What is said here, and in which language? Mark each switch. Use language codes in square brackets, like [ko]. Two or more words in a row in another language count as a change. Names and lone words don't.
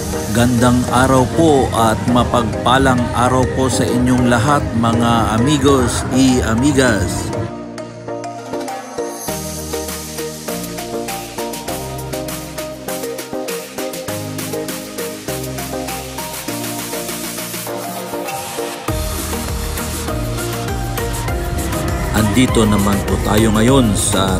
[tl] Gandang araw po at mapagpalang araw po sa inyong lahat mga [es] amigos y amigas. [tl] Andito naman po tayo ngayon sa